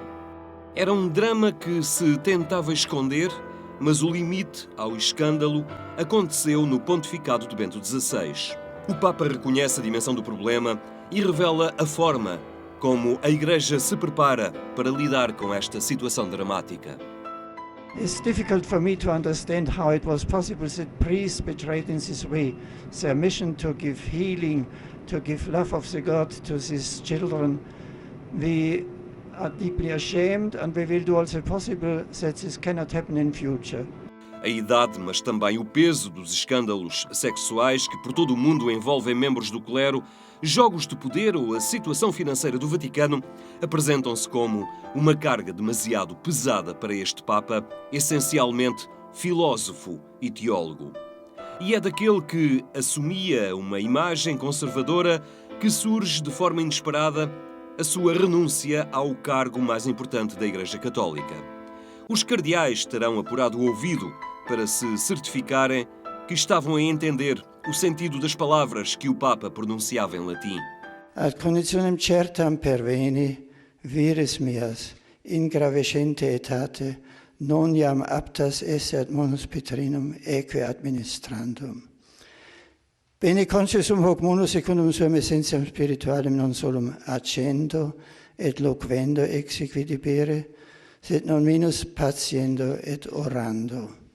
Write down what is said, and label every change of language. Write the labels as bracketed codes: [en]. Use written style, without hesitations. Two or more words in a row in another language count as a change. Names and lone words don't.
[pt] Era um drama que se tentava esconder, mas o limite ao escândalo aconteceu no pontificado de Bento XVI. O Papa reconhece a dimensão do problema e revela a forma como a Igreja se prepara para lidar com esta situação dramática. [en] It's difficult for me to understand how it was possible that priests betrayed in this way their mission to give healing, to give love of the God to these children. We are deeply ashamed and we will do all the possible that this cannot happen in future. [pt] A idade, mas também o peso dos escândalos sexuais que por todo o mundo envolvem membros do clero, jogos de poder ou a situação financeira do Vaticano apresentam-se como uma carga demasiado pesada para este Papa, essencialmente filósofo e teólogo. E é daquele que assumia uma imagem conservadora que surge de forma inesperada a sua renúncia ao cargo mais importante da Igreja Católica. Os cardeais terão apurado o ouvido para se certificarem que estavam a entender o sentido das palavras que o Papa pronunciava em latim. [la] Ad conditionem certam perveni, vires meas, in gravescente etate, non iam aptas esse ad munus Petrinum eque administrandum. Bene conscium hoc munus secundum suam essentiam spiritualem non solum accendo et loquendo exequi debere, sed non minus patiendo et orando.